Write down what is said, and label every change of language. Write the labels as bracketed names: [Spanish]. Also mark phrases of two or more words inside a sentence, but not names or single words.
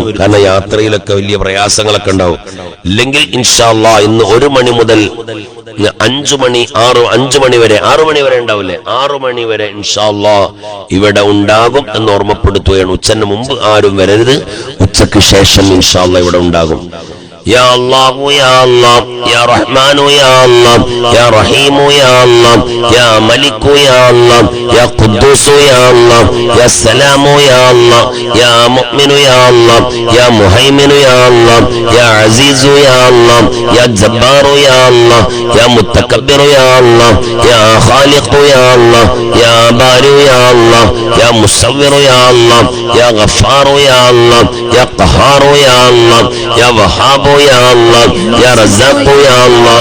[Malayalam] കാരണം യാത്രയിലൊക്കെ വലിയ പ്രയാസങ്ങളൊക്കെ ഉണ്ടാവും. ഇല്ലെങ്കിൽ [Arabic] إن شاء الله [Malayalam] ഇന്ന് 1 മണി മുതൽ 5 മണി 5 മണി വരെ 6 മണി വരെ ഉണ്ടാവില്ലേ, 6 മണി വരെ [Arabic] إن شاء الله [Malayalam] ഇവിടെ ഉണ്ടാകും എന്ന് ഓർമ്മപ്പെടുത്തുകയാണ്. ഉച്ചന് മുമ്പ് ആരും വരരുത്. ഉച്ചക്ക് ശേഷം [Arabic] إن شاء الله [Malayalam] ഇവിടെ ഉണ്ടാകും. [Arabic] يا الله يا الله يا رحمن يا الله يا رحيم يا الله يا ملك يا الله يا قدوس يا الله يا سلام يا الله يا مؤمن يا الله يا مهيمن يا الله يا عزيز يا الله يا جبار يا الله يا متكبر يا الله يا خالق يا الله يا بارئ يا الله يا مصور يا الله يا غفار يا الله يا قهار يا الله يا وهاب يا الله يا رزاق يا الله